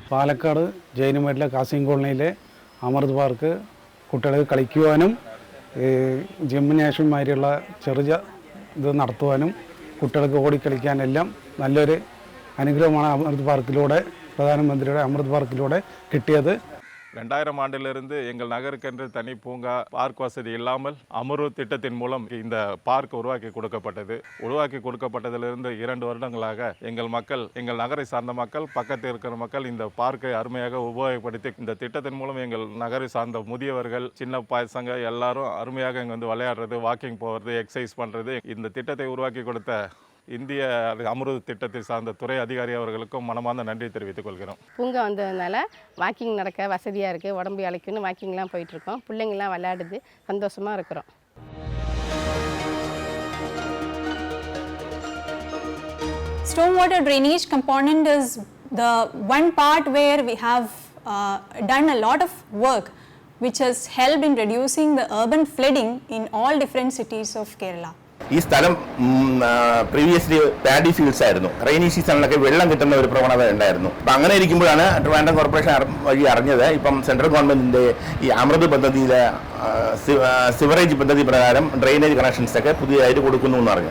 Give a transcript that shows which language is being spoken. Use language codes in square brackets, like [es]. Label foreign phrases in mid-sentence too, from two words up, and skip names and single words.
[ml] പാലക്കാട് ജൈനുമേട്ടിലെ കാസിം കോളനിയിലെ അമൃത് പാർക്ക് കുട്ടികൾക്ക് കളിക്കുവാനും ജിംനേഷ്യന്മാരുള്ള ചെറിയ ഇത് നടത്തുവാനും കുട്ടികൾക്ക് ഓടിക്കളിക്കാനെല്ലാം നല്ലൊരു അനുഗ്രഹമാണ് അമൃത് പാർക്കിലൂടെ പ്രധാനമന്ത്രിയുടെ അമൃത് പാർക്കിലൂടെ കിട്ടിയത്. [ta] 2000 ஆண்டிலிருந்து எங்கள் நகருக்கென்று தனி பூங்கா பார்க் வசதி இல்லாமல் அமருத் திட்டத்தின் மூலம் இந்த பார்க் உருவாக்கி கொடுக்கப்பட்டதிலிருந்து 2 வருடங்களாக எங்கள் மக்கள், எங்கள் நகரை சார்ந்த மக்கள், பக்கத்தில் இருக்கிற மக்கள் இந்த பார்க்கை அருமையாக உபயோகப்படுத்தி இந்த திட்டத்தின் மூலம் எங்கள் நகரை சார்ந்த முதியவர்கள், சின்ன பசங்க எல்லாரும் அருமையாக இங்கே வந்து விளையாடுறது, வாக்கிங் போகிறது, எக்ஸசைஸ் பண்ணுறது, இந்த திட்டத்தை உருவாக்கி கொடுத்த இந்திய அமருத் திட்டத்தை சார்ந்த துறை அதிகாரி அவர்களுக்கும் மனமார்ந்த நன்றி தெரிவித்துக் கொள்கிறோம். பூங்கா வந்ததுனால வாக்கிங் நடக்க வசதியாக இருக்குது. உடம்பு இளைக்குன்னு வாக்கிங்லாம் போயிட்டுருக்கோம். பிள்ளைங்கள்லாம் விளையாடுது, சந்தோஷமாக இருக்கிறோம். [en] Stormwater drainage component is the one part where we have done a lot of work which has helped in reducing the urban flooding in all different cities of Kerala. [ml] ഈ സ്ഥലം [en] previously paddy fields [ml] ആയിരുന്നു. റെയിനി സീസണിലൊക്കെ വെള്ളം കിട്ടുന്ന ഒരു പ്രവണത ഉണ്ടായിരുന്നു. അപ്പം അങ്ങനെ ഇരിക്കുമ്പോഴാണ് ട്രിവാൻഡ്രം കോർപ്പറേഷൻ വഴി അറിഞ്ഞത് ഇപ്പം സെൻട്രൽ ഗവൺമെൻറ്റിൻ്റെ ഈ അമൃത് പദ്ധതിയിലെ സിവറേജ് പദ്ധതി പ്രകാരം ഡ്രെയിനേജ് കണക്ഷൻസൊക്കെ പുതിയതായിട്ട് കൊടുക്കുന്നു എന്ന് പറഞ്ഞു.